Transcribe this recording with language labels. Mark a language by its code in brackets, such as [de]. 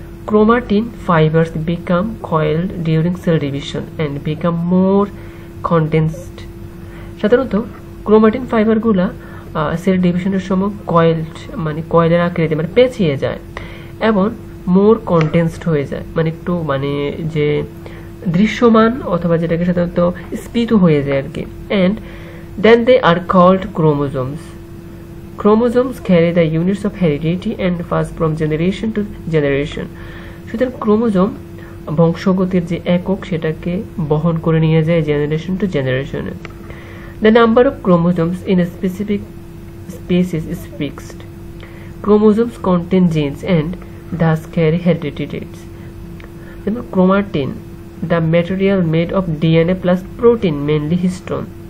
[en] Chromatin fibers become coiled during cell division and become more condensed। [bn] সাধারণত chromatin ফাইবারগুলা sell ডিভিশনের সময় কয়েলের আকৃতি পেঁচিয়ে যায় এবং মোর কন্টেন্সড হয়ে যায়, মানে একটু মানে যে দৃশ্যমান অথবা যেটাকে সাধারণত স্ফীত হয়ে যায় আর কি। [en] And then they are called chromosomes. Chromosomes carry the units of heredity and pass from generation to generation. [bn] সুতরাং ক্রোমোজোম বংশগতির যে একক সেটাকে বহন করে নিয়ে যায় জেনারেশন টু জেনারেশনে। [en] The number of chromosomes in a specific species is fixed. Chromosomes contain genes and thus carry heredity traits. Chromatin, the material made of DNA plus protein, mainly histone.